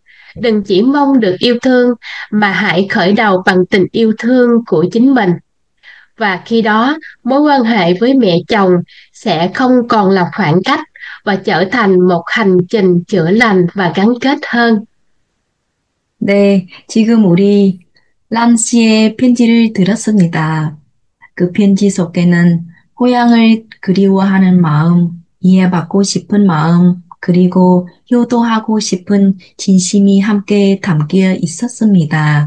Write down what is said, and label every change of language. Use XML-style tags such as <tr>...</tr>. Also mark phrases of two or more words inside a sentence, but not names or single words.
<vi>Đừng chỉ mong được yêu thương, mà hãy khởi đầu bằng tình yêu thương của chính mình. Và khi đó, mối quan hệ với mẹ chồng sẽ không còn là khoảng cách, và trở thành một hành trình chữa lành và gắn kết hơn.</vi> <ko>네, 지금 우리 란 씨의 편지를 들었습니다. 그 편지 속에는 고향을 그리워하는 마음, 이해받고 싶은 마음, 그리고 효도하고 싶은 진심이 함께 담겨 있었습니다.</ko>